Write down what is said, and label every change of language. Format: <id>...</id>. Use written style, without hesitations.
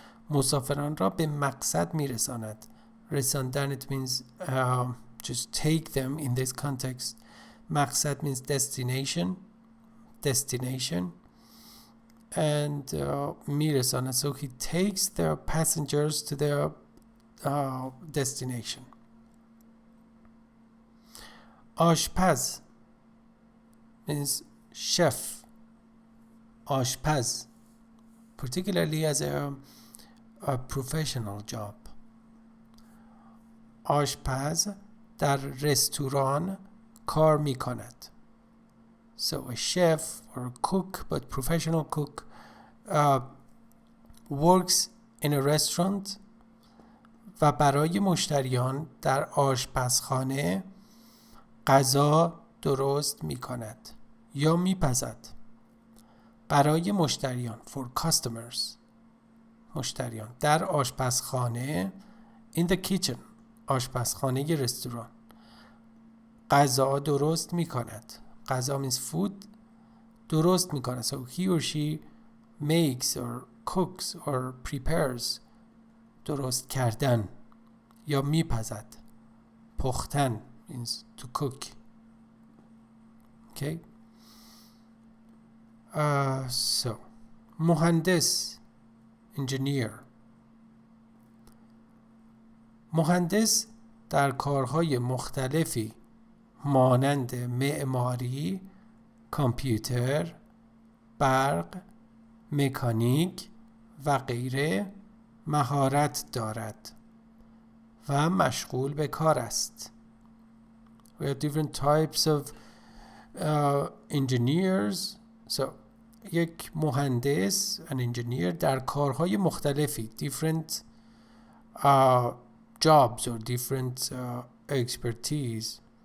<fa>مسافران را به مقصد میرساند.</fa> <en>رساندن, it means just take them in this context. مقصد means destination. And میرساند, so he takes the passengers to their destination. آشپز means chef. آشپز, particularly as a professional job.</en> <fa>آشپز در رستوران کار می کند.</fa> <en>So a chef or a cook, but professional cook, works in a restaurant</en> <fa>و برای مشتریان در آشپزخانه غذا درست می کند یا می پزد. برای مشتریان,</fa> <en>for customers,</en> <fa>مشتریان در آشپزخانه,</fa> <en>in the kitchen,</en> <fa>آشپزخانه رستوران, غذا درست می کند.</fa> <en>غذا means food.</en> <fa>درست می کند.</fa> <en>So he or she makes or cooks or prepares.</en> <fa>درست کردن یا می پزد.</fa> <en>پختن means to cook. Okay. So مهندس, engineer.</en> <fa>مهندس در کارهای مختلفی مانند معماری، کامپیوتر، برق، مکانیک و غیره مهارت دارد و مشغول به کار است.</fa> <en>We have different types of engineers. So</en> <fa>یک مهندس,</fa> <en>an engineer,</en> <fa>در کارهای مختلفی,</fa> <en>different jobs or different expertise.</en>